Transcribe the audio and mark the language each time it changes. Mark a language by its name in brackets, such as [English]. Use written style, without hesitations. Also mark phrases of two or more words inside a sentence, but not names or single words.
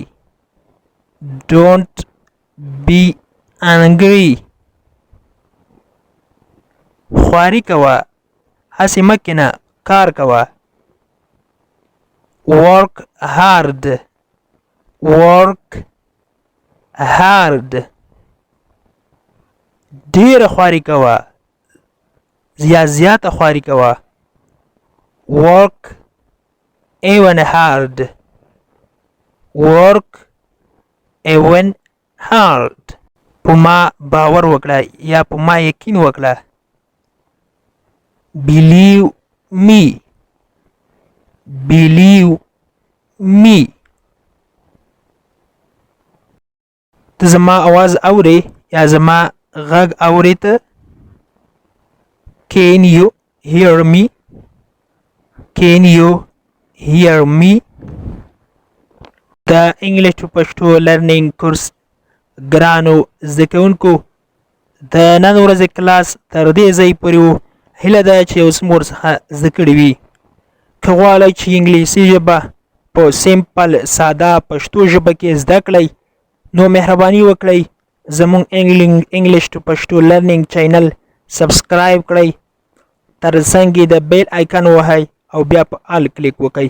[English] Don't be angry. [Pashto] خواري کوه هسې مه کښېنه کار کوه. [English] Work hard. Work hard. [Pashto] ډېره خواري کوه یا زیاته خواري کوه. [English] Work even hard. Work even hard. [Pashto] په ما باور وکړه یا په ما یقین وکړه. [English] Believe me. Believe me. [Pashto] ته زما आवाज اورې یا زما غږ اورې ته؟ [English] Can you hear me? Can you hear me? The English to Pashto learning course [Pashto] ګرانو زده کوونکو د نن ورځې کلاس تر دې ځای پورې و. هیله ده چې اوس مو ورڅخه زده کړي وي. که غواړئ چې انګلیسي ژبه په سیمپل ساده پښتو ژبه کې زده کړئ نو مهرباني وکړئ زموږ [English] English to Pashto learning channel [Pashto] سبسکرایب کړئ، تر څنګ یې د [English] bell icon [Pashto] وهئ او بیا په آل کلیک وکړئ.